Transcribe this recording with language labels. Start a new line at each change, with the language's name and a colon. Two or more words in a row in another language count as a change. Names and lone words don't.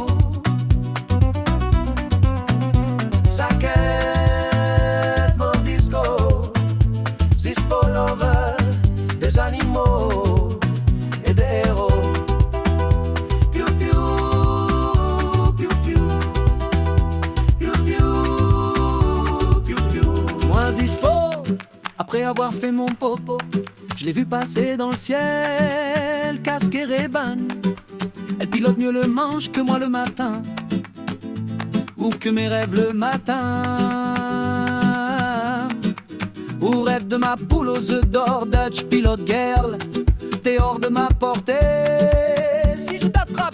French: Saquette, mon disco, Zispo lover, des animaux et des héros. Piu piu, piu piu, piu piu, piu piu. Moi Zispo, après avoir fait mon popo, je l'ai vu passer dans le ciel, casque et Ray-Ban. Elle pilote mieux le manche que moi le matin, ou que mes rêves le matin. Ou rêve de ma poule aux œufs d'or,
English: Dutch Pilot Girl,
French: t'es hors de ma portée si je t'attrape.